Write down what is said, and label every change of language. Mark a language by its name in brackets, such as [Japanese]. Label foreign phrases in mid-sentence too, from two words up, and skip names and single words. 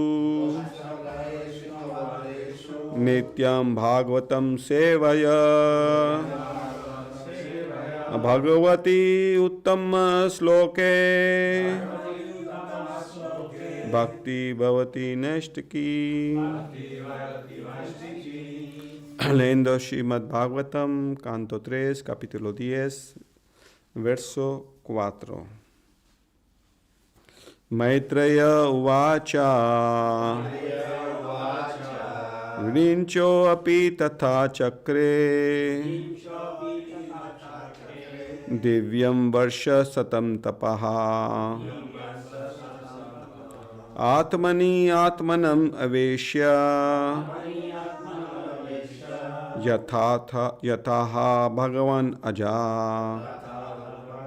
[Sanskrit] नित्यम् भागवतम् सेवया भगवति उत्तम श्लोके भक्तिः भवति नैष्ठिकी. [Spanish] Leyendo Srimad Bhagavatam, canto 3, capítulo 10, verso 4. [Sanskrit] मैत्रेय उवाच विरिञ्चो अपि तथा चक्रे दिव्यं वर्ष शतं तपः आत्मनि आत्मानम् आवेश्य यथाह भगवान् अजः